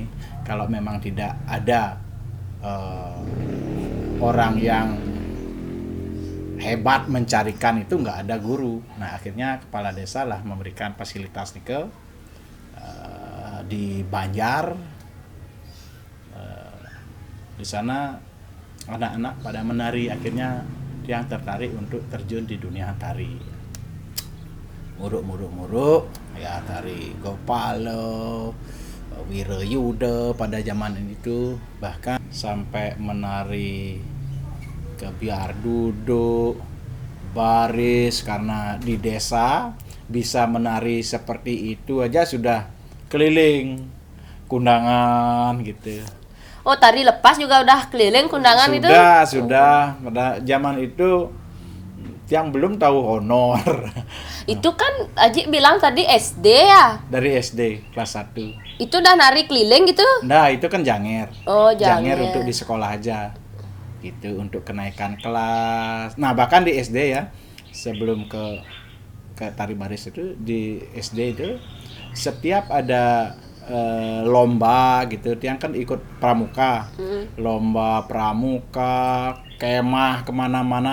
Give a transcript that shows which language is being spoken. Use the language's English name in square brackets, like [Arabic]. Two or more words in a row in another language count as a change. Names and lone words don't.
[Indonesian] Kalau memang tidak ada orang yang hebat mencarikan itu, nggak ada guru. Nah, akhirnya kepala desa lah memberikan fasilitas nike di Banjar. Di sana anak-anak pada menari, akhirnya Tiang tertarik untuk terjun di dunia tari. Muruk ya, tari Gopalo, Wirayuda pada zaman itu, bahkan sampai menari kebiar duduk, baris, karena di desa bisa menari seperti itu aja sudah keliling kundangan gitu. Oh, tari lepas juga udah keliling kundangan itu? Sudah. Pada zaman itu yang belum tahu honor. Itu kan Aji bilang tadi SD ya? Dari SD kelas 1. Itu udah nari keliling gitu? Nah, itu kan janger. Oh, janger untuk di sekolah aja. Gitu, untuk kenaikan kelas. Nah, bahkan di SD ya, sebelum ke tari baris itu, di SD itu setiap ada lomba gitu, Tiang kan ikut pramuka, lomba pramuka, kemah kemana-mana.